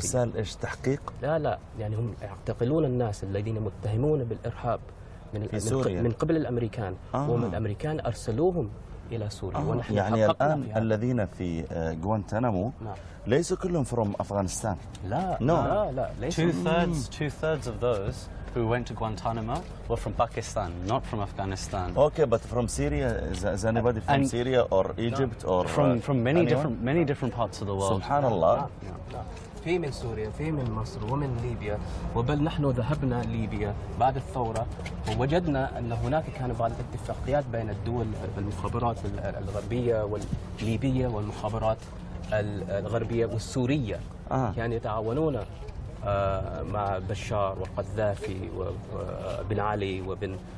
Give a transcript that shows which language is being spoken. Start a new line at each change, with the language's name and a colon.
Arabic: إرسال إيش؟ تحقيق؟ لا لا، يعني هم يعتقلون الناس الذين متهمون بالإرهاب من سوريا من قبل الأمريكان. ومن الأمريكان أرسلوهم إلى سوريا. ونحن يعني الآن فيها. الذين في غوانتانامو ليس كلهم
English: from
Arabic: أفغانستان. لا
English: no.
Arabic: لا لا ليس.
English: Two thirds of those who went to Guantanamo were from Pakistan, not from Afghanistan. Okay, but from Syria, is anybody from and Syria or Egypt no. or from many anyone? different parts of the world.
Arabic: Subhanallah. في من سوريا، في من مصر، ومن ليبيا، وبل نحن ذهبنا ليبيا بعد الثورة ووجدنا أن هناك كان بعض الاتفاقيات بين الدول المخابرات الغربية والليبية والمخابرات الغربية والسورية كانوا يتعاونون مع بشار وقذافي وبن علي وبن